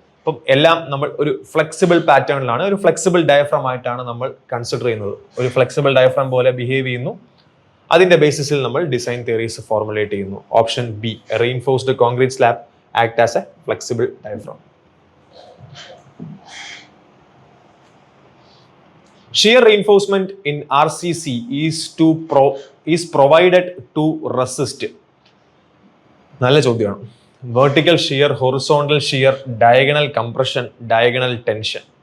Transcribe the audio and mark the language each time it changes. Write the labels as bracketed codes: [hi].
[ml] അപ്പം എല്ലാം നമ്മൾ ഒരു ഫ്ലെക്സിബിൾ പാറ്റേണിലാണ്, ഒരു ഫ്ലെക്സിബിൾ ഡയഫ്രം ആയിട്ടാണ് നമ്മൾ കൺസിഡർ ചെയ്യുന്നത്. ഒരു ഫ്ലെക്സിബിൾ ഡയഫ്രം പോലെ ബിഹേവ് ചെയ്യുന്നു. അതിന്റെ ബേസിസിൽ നമ്മൾ ഡിസൈൻ തിയറീസ് ഫോർമുലേറ്റ് ചെയ്യുന്നു. [en] Option B, reinforced concrete slab act as a flexible diaphragm. Shear reinforcement in RCC is provided to resist. [ml] നല്ല ചോദ്യമാണ്. [en] Vertical shear, horizontal shear, diagonal compression, diagonal tension.